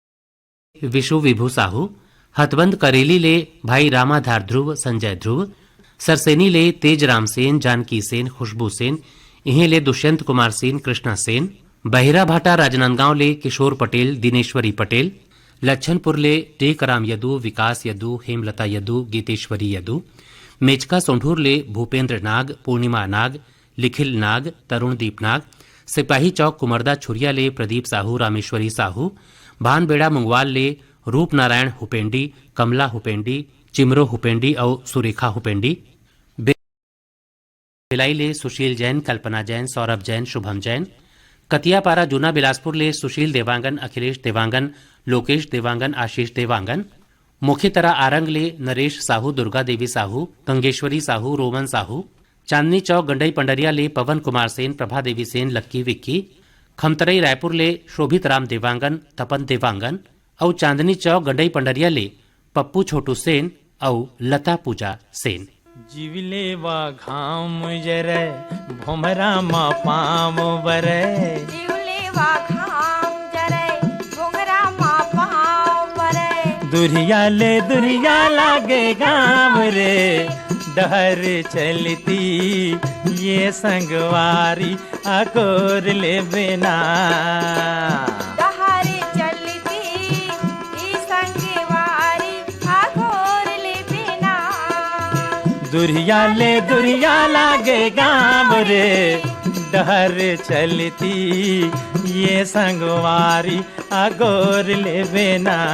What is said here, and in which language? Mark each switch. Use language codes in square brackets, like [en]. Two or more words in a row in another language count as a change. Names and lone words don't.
[hne] विशु विभू साहू, हथबंद करेली ले भाई रामाधार ध्रुव संजय ध्रुव, सरसेनी ले तेज राम सेन, जानकी सेन, खुशबू सेन, इहे ले दुष्यंत कुमार सेन, कृष्णा सेन, बहिरा भाटा राजनांदगांव ले किशोर पटेल, दिनेश्वरी पटेल, लच्छनपुर ले टेकराम यदू, विकास यदू, हेमलता यदू, गीतेश्वरी यदू, मेचका सोंढूर ले भूपेंद्र नाग, पूर्णिमा नाग, लिखिल नाग, तरुणदीप नाग, सिपाही चौक कुमरदा छुरिया ले प्रदीप साहू, रामेश्वरी साहू, भानबेड़ा मुंगवाल ले रूप नारायण हुपेंडी, कमला हुपेंडी, चिमरो हुपेंडी और सुरेखा हुपेंडी, भिलाई ले सुशील जैन, कल्पना जैन, सौरभ जैन, शुभम जैन, कतियापारा जूना बिलासपुर ले सुशील देवांगन, अखिलेश देवांगन, लोकेश देवांगन, आशीष देवांगन, मुख्यतरा आरंग ले नरेश साहू, दुर्गा देवी साहू, गंगेश्वरी साहू, रोमन साहू, चांदनी चौक गंडई पंडरिया ले पवन कुमार सेन, प्रभा देवी सेन, लक्की विक्की, खमतरई रायपुर ले शोभित राम देवांगन, तपन देवांगन और चांदनी चौक गंडई पंडरिया ले पप्पू छोटू सेन और लता पूजा सेन। जीवले वा घाम जरे भोमरा मा पाम बरे, जीवले वा घाम जरे भोमरा मा पाम बरे, दुरिया लागे गाम रे डहर चलती ये संगवारी अकोर ले बिना, डहर चलती ई संगवारी अकोर ले बिना, दुरिया लागे गाम रे डहर चलती ये संगवारी अगोर ले बिना,